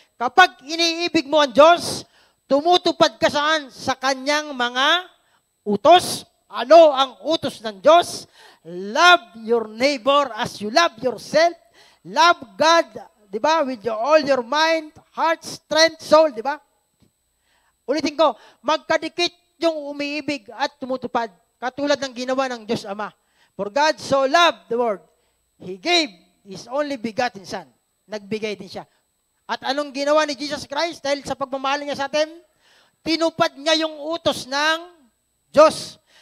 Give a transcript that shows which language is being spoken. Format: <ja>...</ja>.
<tl>Kapag iniibig mo ang Diyos, tumutupad ka saan? Sa kanyang mga utos. Ano ang utos ng Diyos?</tl> <en>Love your neighbor as you love yourself. Love God,</en> <tl>di ba?</tl> <en>With all your mind, heart, strength, soul, di ba?</en> <tl>Ulitin ko, magkadikit yung umiibig at tumutupad. Katulad ng ginawa ng Diyos Ama.</tl> <en>For God so loved the world, He gave His only begotten Son.</en> <tl>Nagbigay din siya. At anong ginawa ni Jesus Christ dahil sa pagmamahal niya sa atin? Tinupad niya yung utos ng Diyos.</tl>